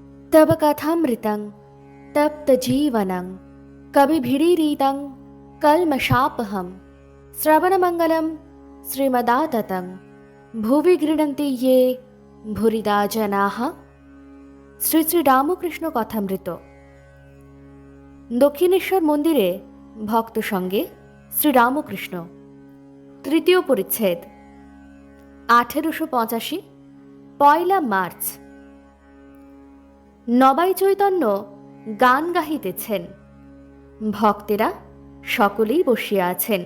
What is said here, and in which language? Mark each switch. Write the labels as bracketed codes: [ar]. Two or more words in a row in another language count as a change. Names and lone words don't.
[sa] तब कथामृतं तप्तजीवनं कविभिरीरितं कल्मषापहं श्रवणमङ्गलं श्रीमदाततं भुवि गृह्णन्ति ये भूरिदा जनाः। [bn] শ্রী শ্রী রামকৃষ্ণ কথামৃত। দক্ষিণেশ্বর মন্দিরে ভক্ত সঙ্গে শ্রীরামকৃষ্ণ, তৃতীয় পরিচ্ছেদ। 1885 পয়লা মার্চ। নবাই চৈতন্য গান গাহিতেছেন, ভক্তেরা সকলেই বসিয়া আছেন।